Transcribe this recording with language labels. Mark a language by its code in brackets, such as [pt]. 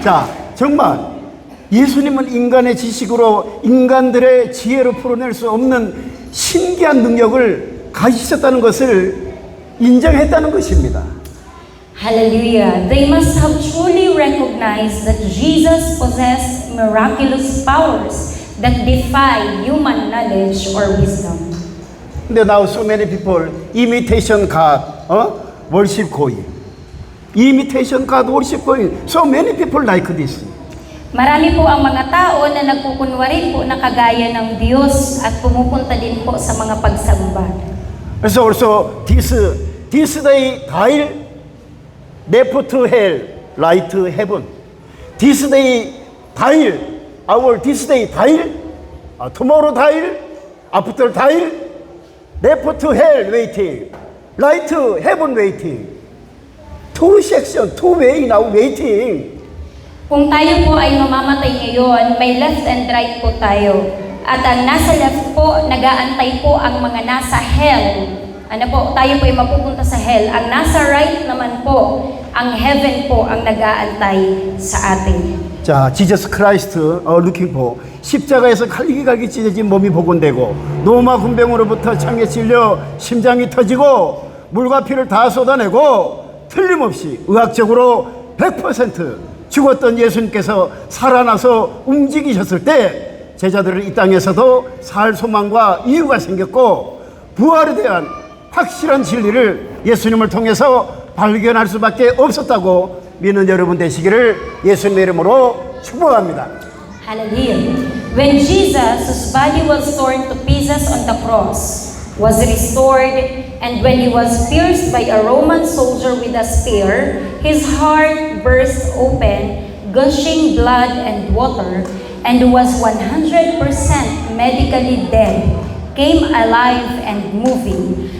[ko] 자, 정말 예수님은 인간의 지식으로 인간들의 지혜로 풀어낼 수 없는 신기한 능력을 가지셨다는 것을 인정했다는 것입니다. [en] Hallelujah. They must have truly recognized that Jesus possessed miraculous powers that defy human knowledge or wisdom. [ko] 근데 [en] now so many people imitation God, worship going. Imitation God, worship going. So many people like this. [tl] Marami po ang mga tao na nagkukunwari po na kagaya ng Diyos at pumupunta din po sa mga pagsamba. [ko] 그래서 [en] also this day dial left to hell, right to heaven. This day dial, our this day dial, tomorrow dial, after dial, left to hell waiting, right to heaven waiting. Two section, two way now waiting. [tl] Kung tayo po ay mamamatay ngayon, may [en] left and right [tl] po tayo. At ang nasa left po, nag-aantay po ang mga nasa hell. Ano po, tayo po ay mapupunta sa hell. Ang nasa right naman po, ang heaven po ang nag-aantay sa atin. [ko] 자, 지저스 크라이스트 [en] looking for [ko] 십자가에서 갈기갈기 찢어진 몸이 복원되고 노마 군병으로부터 창에 찔려 심장이 터지고 물과 피를 다 쏟아내고 틀림없이 의학적으로 100% 죽었던 예수님께서 살아나서 움직이셨을 때 제자들은 이 땅에서도 살 소망과 이유가 생겼고 부활에 대한 확실한 진리를 예수님을 통해서 발견할 수밖에 없었다고 믿는 여러분 되시기를 예수님의 이름으로 축복합니다. [en] Hallelujah. When Jesus, whose body was torn to pieces on the cross, was restored, and when he was pierced by a Roman soldier with a spear, his heart burst open, gushing blood and water, and was 100% medically dead, came alive and moving.